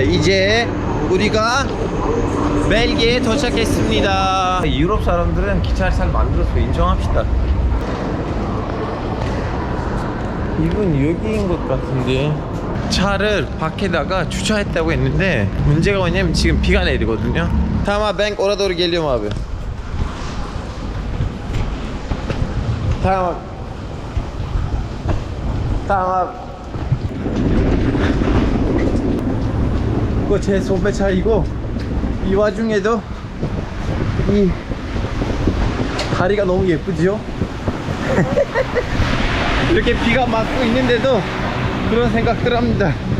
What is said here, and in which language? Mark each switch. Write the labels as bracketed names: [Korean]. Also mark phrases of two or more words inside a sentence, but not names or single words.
[Korean] 이제 우리가 벨기에에 도착했습니다. 유럽 사람들은 기차를 잘 만들어서 인정합시다. 이건 여기인 것 같은데 차를 밖에다가 주차했다고 했는데 문제가 뭐냐면 지금 비가 내리거든요. [Turkish] Tamam, ben oraya doğru geliyorum abi. Tamam. Tamam. [Korean] 이거 제 소매차이고 이 와중에도 이 다리가 너무 예쁘죠? 이렇게 비가 맞고 있는데도 그런 생각들 합니다.